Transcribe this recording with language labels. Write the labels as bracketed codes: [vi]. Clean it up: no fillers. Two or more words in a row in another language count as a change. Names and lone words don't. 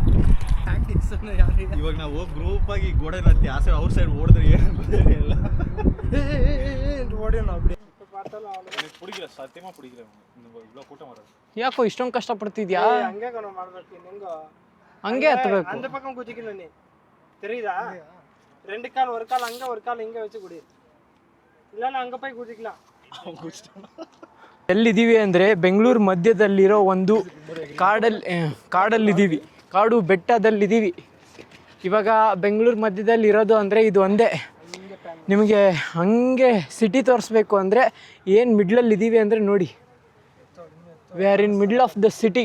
[kn] ಇವಾಗ ನಾವು ಗ್ರೂಪ್ ಆಗಿ ಗೋಡೆ ನತ್ತಿ ಆ ಸೈಡ್ ಅವ್ರ ಸೈಡ್ ಓಡಿದ್ರೆ ಏನು ಎಲ್ಲ ಪುಡಿಗಿರ ಸತ್ಯಮ ಪುಡಿಗಿರ ಊಟ ಮಾಡೋದು. ಯಾಕೋ ಇಷ್ಟೊಂದು ಕಷ್ಟಪಡ್ತಿದ್ಯಾ? ಹಂಗೆ ಮಾಡ್ಬೇಕು ನಿಂಗೋ, ಹಂಗೆ ಹತ್ಬೇಕು. [ta] அந்த பக்கம் குதிக்கணும் நீ, தெரியுதா? 2 கால் ஒரு கால் அங்க ஒரு கால் இங்க வச்சு குடி, இல்லனா அங்க போய் குதிக்கலாம். [kn] ಎಲ್ಲಿದ್ದೀವಿ ಅಂದರೆ ಬೆಂಗಳೂರು ಮಧ್ಯದಲ್ಲಿರೋ ಒಂದು ಕಾಡಲ್ಲಿದ್ದೀವಿ, ಕಾಡು ಬೆಟ್ಟದಲ್ಲಿದ್ದೀವಿ. ಇವಾಗ ಬೆಂಗಳೂರು ಮಧ್ಯದಲ್ಲಿ ಇರೋದು ಅಂದರೆ ಇದು ಒಂದೇ. ನಿಮಗೆ ಹಂಗೆ ಸಿಟಿ ತೋರಿಸ್ಬೇಕು ಅಂದರೆ ಏನು ಮಿಡ್ಲಲ್ಲಿದ್ದೀವಿ ಅಂದರೆ ನೋಡಿ, [en] we are in middle of the city.